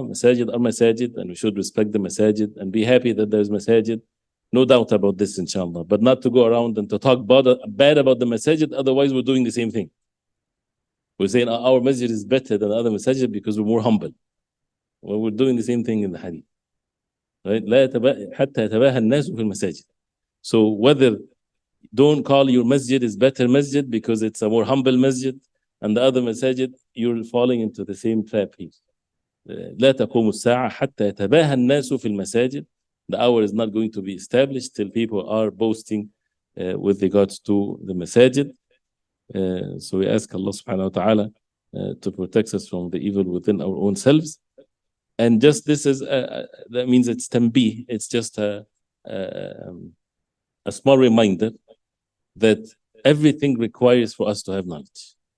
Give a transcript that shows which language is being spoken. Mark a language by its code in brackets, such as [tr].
[en] Masajid are masajid, and we should respect the masajid and be happy that there's masajid. No doubt about this, inshallah. But not to go around and to talk bad about the masajid, otherwise we're doing the same thing. We're saying our masjid is better than other masajid because we're more humble. Well, we're doing the same thing in the hadith. Right? [ar] حتى يتباهى الناس في المساجد. [en] So whether don't call your masjid is better masjid because it's a more humble masjid, and the other masajid, you're falling into the same trap here. [ar] لا تقوم الساعة حتى يتباهى الناس في المساجد. [en] The hour is not going to be established till people are boasting with regards to the masajid. So we ask Allah subhanahu wa ta'ala to protect us from the evil within our own selves. And just this is, that means it's tanbih. It's just a small reminder that everything requires for us to have knowledge.